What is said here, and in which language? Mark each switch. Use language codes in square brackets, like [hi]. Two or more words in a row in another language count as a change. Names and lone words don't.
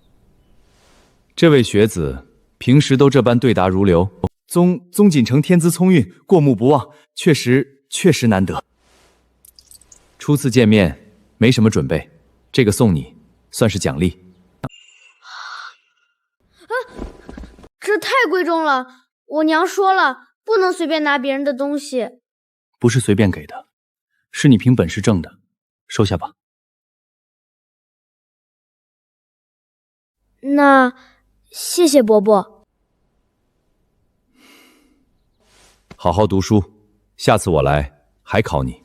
[zh] 這位學子平時都這般對答如流，宗景城天資聰運，過目不忘，確實難得。初次見面，沒什麼準備，這個送你，算是獎勵。這太貴重了，我娘說了，不能隨便拿別人的東西。不是隨便給的，是你憑本事掙的，收下吧。那謝謝伯伯。好好讀書，下次我來還考你。